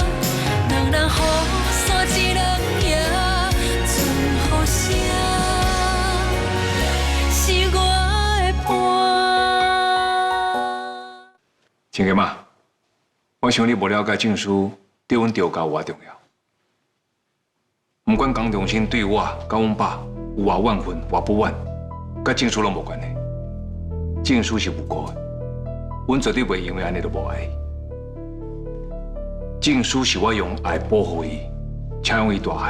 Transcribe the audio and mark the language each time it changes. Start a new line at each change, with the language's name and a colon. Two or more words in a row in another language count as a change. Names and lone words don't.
Min Nan Chinese: 两人雨伞一人赢，剩雨声。亲家妈，我想你无了解证书对阮调教有偌重要。不管江中心对我、甲阮爸有偌怨恨、偌不满，甲证书拢无关系。证书是无辜的，阮绝对袂因为安尼就无爱伊。证书是我用爱保护伊，请养伊大汉。